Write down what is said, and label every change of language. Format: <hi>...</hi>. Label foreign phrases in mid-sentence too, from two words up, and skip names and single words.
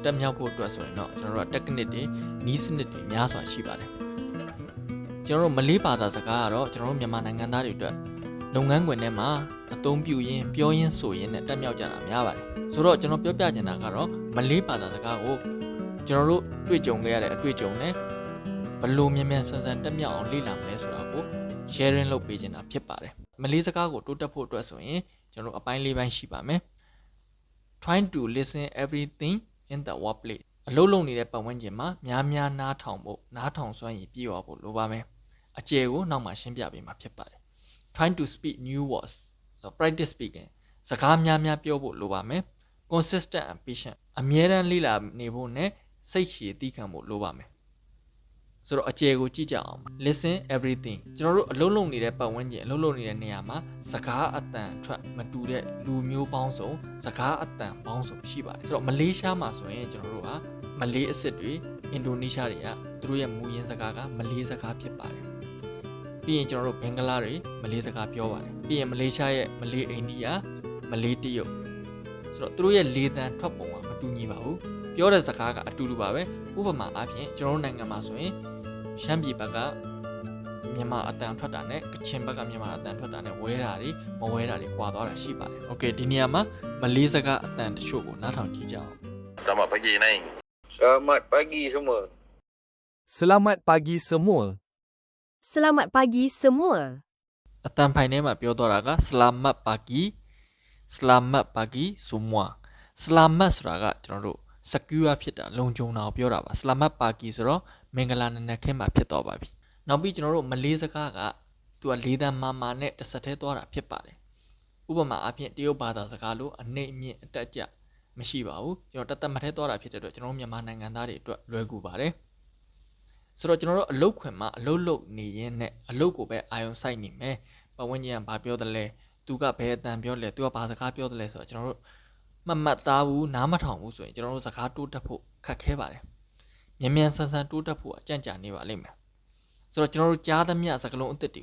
<my>တက်မြောက်ဖို့အတွက်ဆိုရင်တော့ကျွန်တော်တို့ technique တွေနည်းစနစ်တွေများစွာရှိပါတယ်ကျွန်တော်တို့မလေးဘာသာစကားကတော့ကျွန်တော်တို့မြန်မာနိုင်ငံသားတွေအတွက်လုပ်ငန်းခွင်ထဲမှာအသုံးပြုရင်းပြောရင်းဆိုရင်းနဲ့တက်မြောက်ကြတာများပါတယ်ဆိုတော့ကျွန်တော်ပြောပြချင်တာကတော့မလေးဘာသာစကားကိုကျွန်တော်တို့တွေ့ကြုံခဲ့ရတဲ့အတွေ့အကြုံနဲ့ဘယ်လိုမြန်မြန်ဆန်ဆန်တက်မြောက်အောင်လေ့လာမလဲဆိုတာကို sharing လုပ်ပေးချင်တာဖြစ်ပါတယ်မလေးစကားကိုတိုးတက်ဖို့အတွက်ဆိုရင်ကျွန်တော်တို့အပိုင်း၄ပိုင်းရှိပါမယ်</my> <en>trying to listen everything in the workplace</en> <my>အလုပ်လုပ်နေတဲ့ပတ်ဝန်းကျင်မှာများများနားထောင်ဖို့နားထောင်စွမ်းရည်ပြည့်ဝဖို့လိုပါမယ်အကျယ်ကိုနောက်မှရှင်းပြပေးမှာဖြစ်ပါတယ်</my> <en>trying to speak new words so practice speaking</en> <my>စကားများများပြောဖို့လိုပါမယ်</my> <en>consistent and patient</en> <my>အမြဲတမ်းလေ့လာနေဖို့နဲ့စိတ်ရှည်သီးခံဖို့လိုပါမယ်ဆိုတော့အကျယ်ကိုကြည့်ကြအောင်</my> <en>listen everything</en> <my>ကျွန်တော်တို့အလုပ်လုပ်နေတဲ့ပတ်ဝန်းကျင်အလုပ်လုပ်နေတဲ့နေရာမှာစကားအတန်ထွက်မတူ တဲ့လူမျိုးပေါင်းစုံစကားအတန်ပေါင်းစုံရှိပါတယ်ဆိုတော့မလေးရှားမှာဆိုရင်ကျွန်တော်တို့ကမလေးအစ်စ်တွေအင်ဒိုနီးရှားတွေကသူ တို့ရဲ့မူရင်းစကားကမလေးစကားဖြစ်ပါတယ်ပြီးရင်ကျွန်တော်တို့ဘင်္ဂလားတွေမလေးစကားပြောပါတယ်ပြီးရင်မလေးရှားရဲ့မလေးအိန္ဒိယမလေးတရုတ်ဆိုတော့သူတို့ရဲ့လေသံထွက်ပုံကမတူညီပါဘူးပြောတဲ့စကားကအတူတူပါပဲဥပမာအားဖြင့်ကျွန်တော်တို့နိုင်ငံမှာဆိုရင်ရှမ်းပြည်ဘက်ကမြန်မာအတန်ထွက်တာနဲ့ကချင်ဘက်ကမြန်မာအတန်ထွက်တာနဲ့ဝဲတာတွေမဝဲတာတွေကွာသွားတာရှိပါတယ်။ Okay ဒီနေရာမှာမလေးစကားအတန်တချို့ကိုနားထောင်ကြည့်ကြအောင်</my> <ms>Selamat pagi Naing. Selamat pagi semua. Selamat pagi semua. Selamat pagi semua.</ms> <my>အတန်ဖိုင်ထဲမှာပြောတော့တာက</my> <ms>Selamat pagi semua.</ms> <my>Selamat ဆိုတာကကျွန်တော်တို့ secure ဖြစ်တာလုံခြုံတာကိုပြောတာပါ</my> <ms>Selamat pagi</ms> <my>ဆိုတော့မင်္ဂလာနံနက်ခင်းမှာဖြစ်တော့ပါပြီနောက်ပြီးကျွန်တော်တို့မလေးစကားကသူကလေးတန်းမာမာနဲ့ တစ်ဆက်တည်းသွားတာဖြစ်ပါတယ်ဥပမာအဖြစ်တရုတ်ဘာသာစကားလို့အနှိမ့်အမြင့်အတက်ကြမရှိပါဘူးကျွန်တော်တသက်မထဲသွားတာဖြစ်တဲ့အတွက်ကျွန်တော်တို့မြန်မာနိုင်ငံသားတွေအတွက်လွယ်ကူပါတယ်ဆိုတော့ကျွန်တော်တို့အလုတ်ခွင်မှာအလုတ်လုတ်နေရင်းနဲ့အလုတ်ကိုပဲအာရုံစိုက်နေမယ်ပတ်ဝန်းကျင်ကဘာပြောတယ်လဲသူကဘယ်အတန်ပြောလဲသူကဘာစကားပြောတယ်လဲဆိုတော့ကျွန်တော်တို့မှတ်သားဘူးနားမထောင်ဘူးဆိုရင်ကျွန်တော်တို့စကားတိုးတက်ဖို့ခက်ခဲပါတယ်မြန်မြန်ဆန်ဆန်တိုးတက်ဖို့အကြံ့ကြာနေပါလိမ့်မယ်ဆိုတော့ကျွန်တော်တို့ကြားသမျှစကားလုံးအသစ်တွေ</my>